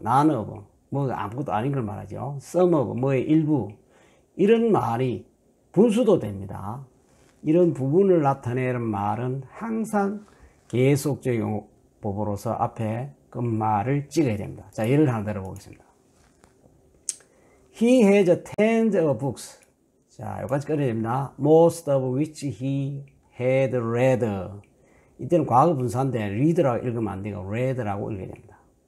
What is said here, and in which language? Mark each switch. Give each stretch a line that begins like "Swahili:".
Korean: none of, 뭐 아무것도 아닌 걸 말하죠. some of, 뭐의 일부, 이런 말이 분수도 됩니다. 이런 부분을 나타내는 말은 항상 계속적 용법으로서 앞에 끝말을 찍어야 됩니다. 자, 예를 하나 들어보겠습니다.
English: He has tens of books.
Korean: 자, 여기까지 끊어야 됩니다.
English: Most of which he had read.
Korean: 이때는 과거 분사인데 read라고 읽으면 안 되고 read라고 읽어야 됩니다.